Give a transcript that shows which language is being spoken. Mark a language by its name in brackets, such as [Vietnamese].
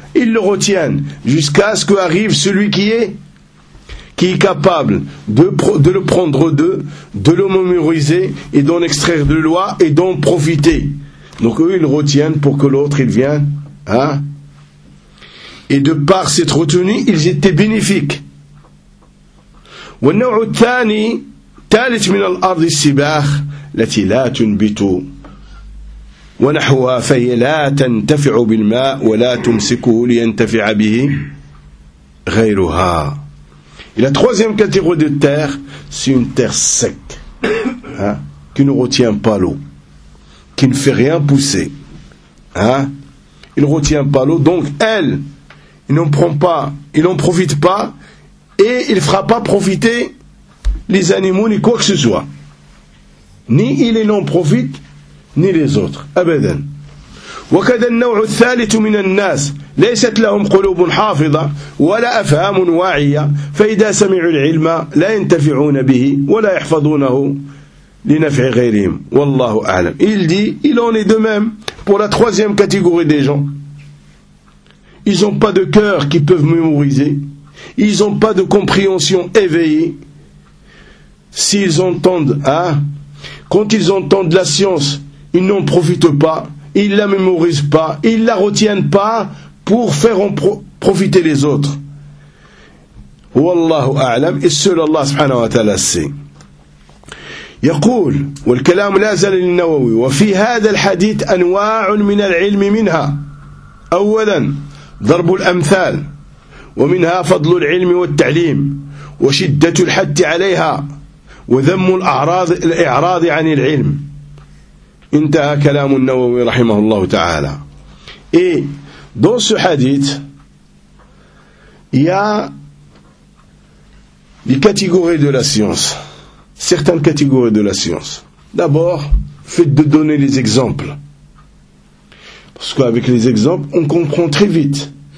[French] Ils le retiennent jusqu'à ce qu'arrive celui qui est capable de le prendre d'eux, de le mémoriser et d'en extraire de loi et d'en profiter. Donc eux, ils retiennent pour que l'autre, il vienne. Hein? Et de par cette retenue, ils étaient bénéfiques. [Arabic] وَالنَّوْعُ الثَّانِي تالت من الأرض السباخ التي لا تنبت ونحوها فهي لا تنتفع بالماء ولا تمسكه لينتفع به غيرها. [French] Et la troisième catégorie de terre, c'est une terre sec, hein, qui ne retient pas l'eau, qui ne fait rien pousser. Hein, il ne retient pas l'eau, donc elle, il n'en prend pas, il n'en profite pas, et il ne fera pas profiter les animaux, ni quoi que ce soit. Ni il n'en profite, ni les autres. [Arabic] أبدا. وكذا النوع الثالث من الناس ليست لهم قلوب حافظة ولا أفهام واعية فإذا سمعوا العلم لا ينتفعون به ولا يحفظونه لنفع غيرهم والله أعلم. [French] Il dit, il en est de même pour la troisième catégorie des gens. Ils n'ont pas de cœur qui peuvent mémoriser. Ils n'ont pas de compréhension éveillée. S'ils entendent, hein, quand ils entendent la science, ils n'en profitent pas, ils ne la mémorisent pas, ils ne la retiennent pas pour faire en profiter les autres. Wallahu a'lam, et seul Allah subhanahu wa ta'ala sait. [Arabic] يقول والكلام لا زال للنووي وفي هذا الحديث أنواع من العلم منها أولا ضرب الأمثال ومنها فضل العلم والتعليم وشدة الحث عليها وذم الإعراض عن العلم. انتهى كلام النووي رحمه الله تعالى. [French] Et dans ce hadith, il y a les catégories de la science, certaines catégories de la science. D'abord, fait de donner les exemples. Parce qu'avec les exemples, on comprend très vite.